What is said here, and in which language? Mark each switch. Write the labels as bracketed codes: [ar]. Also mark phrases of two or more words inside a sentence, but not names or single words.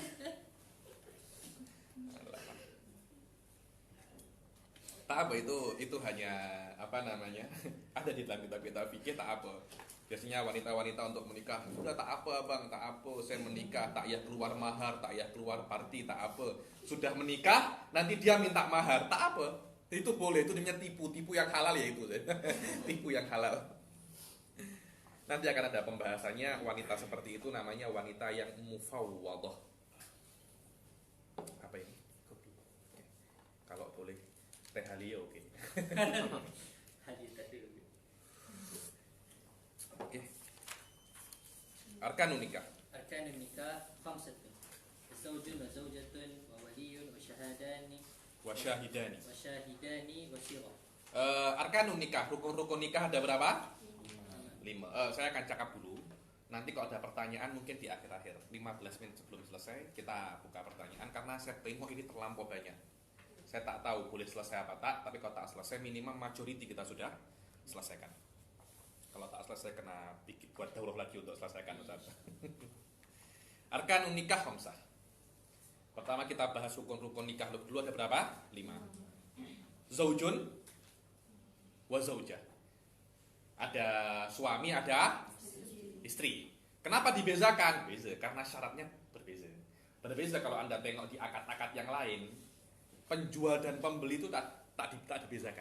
[ms] Tak apa, itu hanya apa namanya, ada di dalam kitab-kitab fikih. Tak apa, biasanya wanita-wanita untuk menikah sudah tak apa bang, tak apa, saya menikah tak payah keluar mahar, tak payah keluar party, tak apa. Sudah menikah nanti dia minta mahar, tak apa, itu boleh. Itu namanya tipu yang halal ya itu. Tipu yang halal. Nanti akan ada pembahasannya. Wanita seperti itu namanya wanita yang mufawwadah. Apa ini? Kopi. Oke. Kalau boleh teh halia oke. Hadis tadi. Oke. [ar] أركان نكاح. أركان نكاح خمسة. زوج و زوجة و ولي و شاهدان و شاهدان. و صيغة. أركان نكاح, [ms] rukun-rukun nikah ada berapa? 5. Saya akan cakap dulu. Nanti kalau ada pertanyaan mungkin di akhir-akhir 15 menit sebelum selesai kita buka pertanyaan, karena saya tengok ini terlampau banyak. Saya tak tahu boleh selesai apa tak, tapi kalau tak selesai minimal majority kita sudah selesaikan. Kalau tak selesai kena buat daurah lagi untuk selesaikan, Ustaz. [ar] أركان نكاح خمسة. [ms] Pertama kita bahas rukun-rukun nikah dulu, ada berapa? 5. [ar] زوج و زوجة. [ms] Ada suami, ada istri. Kenapa dibezakan? Beza karena syaratnya berbeza. Berbeza kalau Anda tengok di akad-akad yang lain, penjual dan pembeli itu tak dibezakan.